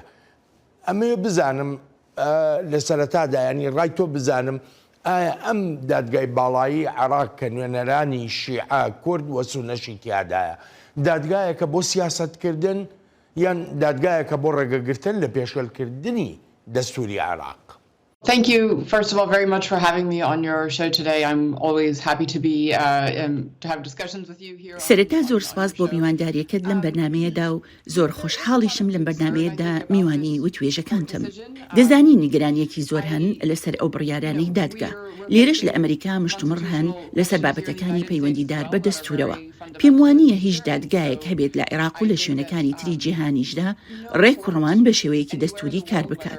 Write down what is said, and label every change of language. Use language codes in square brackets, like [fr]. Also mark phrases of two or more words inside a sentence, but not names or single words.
[ckb] ئەمێ بزانم لە سەرەتادا ینی ڕای تۆ بزانم ئایا ئەم دادگای باڵایی عێراق کە نوێنەرانی شیعە کورد وە سونەشی تیادایە دادگایەکە بۆ سیاسەتکردن یان دادگایەکە بۆ ڕێگەگرتن لە پێشێلکردنی دەستوری عێراق؟ [en] Thank you, first of all, very much for having me on your show today. I'm always happy to be to have discussions with you here. [ckb] سەرەتا زۆر سپاس بۆ میوانداریەکەت لەم بەرنامەیەدا و زۆر خۆشحاڵیشم لەم بەرنامەیەدا میوانی و توێژەکانتم. دەزانی نیگەرانیەکی زۆر هەن لەسەر ئەو بڕیارانەی دادگا. لێرەش لە ئەمریکا مشتومڕ هەن لەسەر بابەتەکانی پەیوەندیدار بە دەستورەوە. پێم وانییە هیچ دادگایەک هەبێت لە عێراق و لە شوێنەکانی تری جیهانیشدا ڕێک و ڕەوان بە شێوەیەکی دەستوری کار بکات.